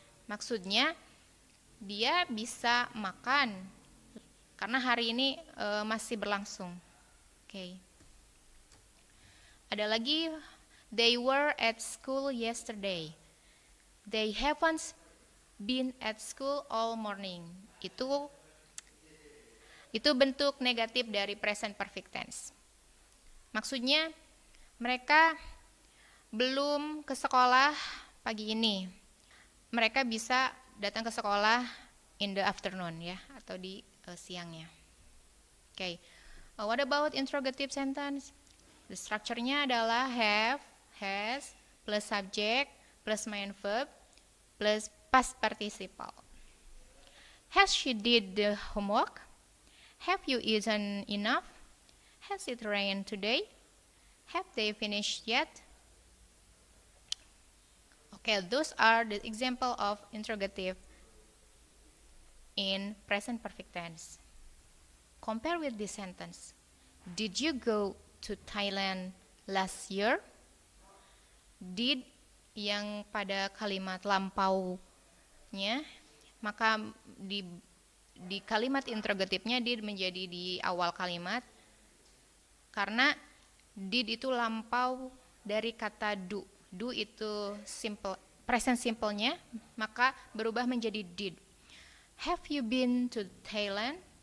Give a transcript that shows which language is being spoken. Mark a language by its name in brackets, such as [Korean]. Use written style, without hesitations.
[Indonesian] Maksudnya dia bisa makan karena hari ini masih berlangsung. Okay. Ada lagi, [English] they were at school yesterday. They haven't been at school all morning. [Indonesian] Itu bentuk negatif dari present perfect tense. Maksudnya mereka belum ke sekolah pagi ini. Mereka bisa datang ke sekolah [English] in the afternoon [Indonesian] ya, atau di siangnya. Okay. [English] What about interrogative sentence? The structure-nya adalah have, has, plus subject, plus main verb, plus past participle. Has she did the homework? Have you eaten enough? Has it rained today? Have they finished yet? Okay, those are the example of interrogative in present perfect tense. Compare with this sentence. Did you go to Thailand last year? [Indonesian] Did yang pada kalimat lampaunya, maka di kalimat interrogatifnya did menjadi di awal kalimat, karena did itu lampau dari kata do. Do itu simple, present simple-nya, maka berubah menjadi did. [English] Have you been to Thailand?